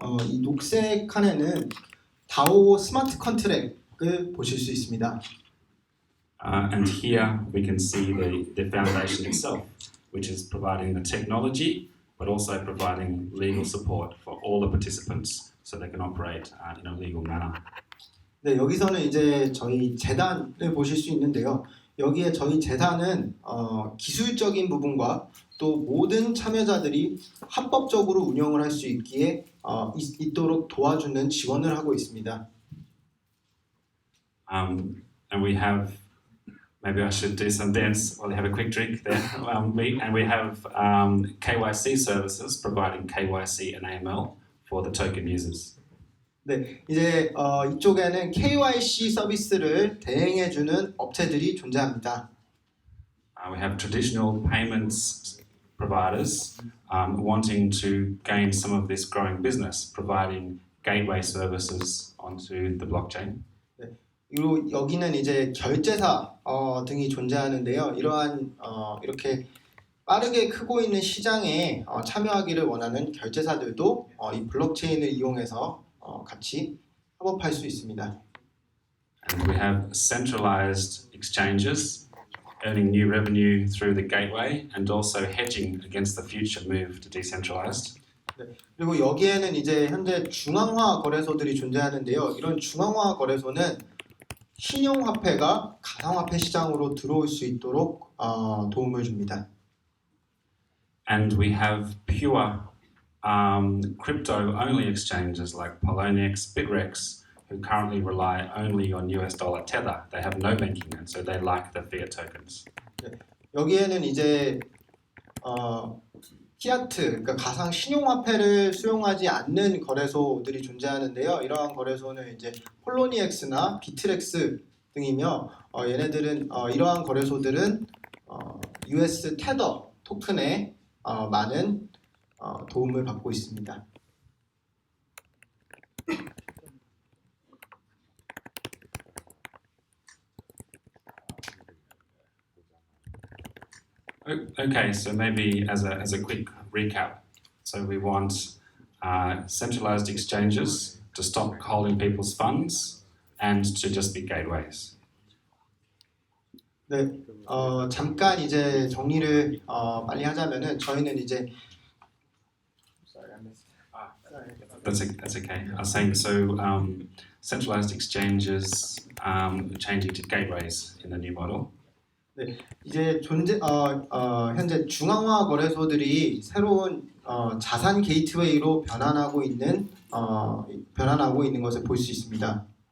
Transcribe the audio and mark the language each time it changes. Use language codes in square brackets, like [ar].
[ko] 이 녹색 칸에는 DAO 스마트 컨트랙을 보실 수 있습니다. [en] And here we can see the foundation itself, which is providing the technology but also providing legal support for all the participants so they can operate in a legal manner. [ko] 네, 여기서는 이제 저희 재단을 보실 수 있는데요. 여기에 저희 재단은 기술적인 부분과 또 모든 참여자들이 합법적으로 운영을 할 수 있기에 있도록 도와주는 지원을 하고 있습니다. [en] And we have, maybe I should do some dance while you have a quick drink there. We have KYC services providing KYC and AML for the token users. [ko] 네, 이제 이쪽에는 KYC 서비스를 대행해주는 업체들이 존재합니다. [en] We have traditional payments providers wanting to gain some of this growing business, providing gateway services onto the blockchain. [ko] 네, 그리고 여기는 이제 결제사 등이 존재하는데요. 이러한 이렇게 빠르게 크고 있는 시장에 참여하기를 원하는 결제사들도 이 블록체인을 이용해서 같이 협업할 수 있습니다. [en] And we have centralized exchanges earning new revenue through the gateway and also hedging against the future move to decentralized. [ko] 네, 그리고 여기에는 이제 현재 중앙화 거래소들이 존재하는데요. 이런 중앙화 거래소는 신용화폐가 가상화폐 시장으로 들어올 수 있도록 도움을 줍니다. [en] And we have pure crypto-only exchanges like OpenANX, Bitrex, who currently rely only on US dollar tether. They have no banking, and so they like the fiat tokens. [ko] 네, 여기에는 이제 피아트, 그러니까 가상 신용화폐를 수용하지 않는 거래소들이 존재하는데요. 이러한 거래소는 이제 폴로니엑스나 비트렉스 등이며 얘네들은 이러한 거래소들은 US 테더 토큰에 많은 도움을 받고 있습니다. [en] Okay, so maybe as a quick recap, so we want centralized exchanges to stop holding people's funds and to just be gateways. [ko] 네, 잠깐 이제 정리를 빨리 하자면은 저희는 이제 [en] That's okay. I was saying so. Centralized exchanges changing to gateways in the new model. [ko] 네, 이제 현재 중앙화 거래소들이 새로운 자산 게이트웨이로 변환하고 있는 것을 볼 수 있습니다.